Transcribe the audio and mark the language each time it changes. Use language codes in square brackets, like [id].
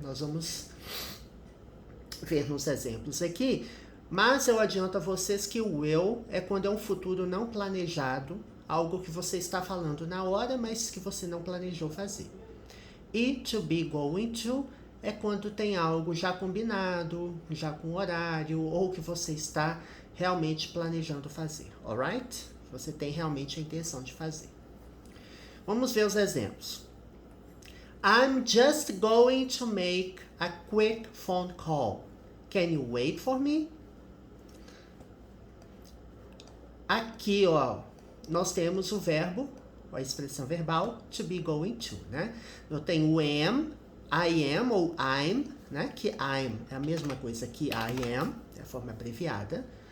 [pt] Nós vamos ver nos exemplos aqui, mas eu adianto a vocês que o will é quando é um futuro não planejado, algo que você está falando na hora, mas que você não planejou fazer. E to be going to é quando tem algo já combinado, já com horário, ou que você está realmente planejando fazer, alright? Você tem realmente a intenção de fazer. Vamos ver os exemplos. [en] I'm just going to make a quick phone call. Can you wait for me? [pt] Aqui, ó, nós temos o verbo, a expressão verbal, to be going to, né? Eu tenho o am, I am ou I'm, né? Que I'm é a mesma coisa que I am, é a forma abreviada.